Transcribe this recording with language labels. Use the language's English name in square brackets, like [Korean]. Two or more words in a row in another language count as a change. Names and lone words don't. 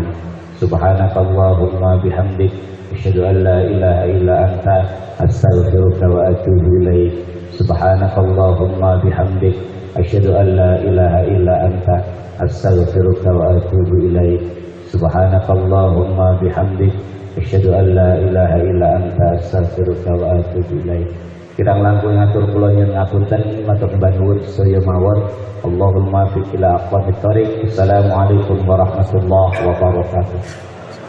[Arabic] سبحانك اللهم بحمدك أشهد أن لا إله إلا أنت أستغفرك وأتوب إليك. سبحانك اللهم بحمدك أشهد أن لا إله إلا أنت أستغفرك وأتوب إليك. سبحانك اللهم بحمدك أشهد أن لا إله إلا أنت أستغفرك وأتوب إليك. [Javanese] Kirang langkung ngatur kula nyuwun ngapunten matur nuwun sedaya mawon. [Arabic] اللهم في إلى أقوم الطريق. السلام عليكم ورحمة الله وبركاته.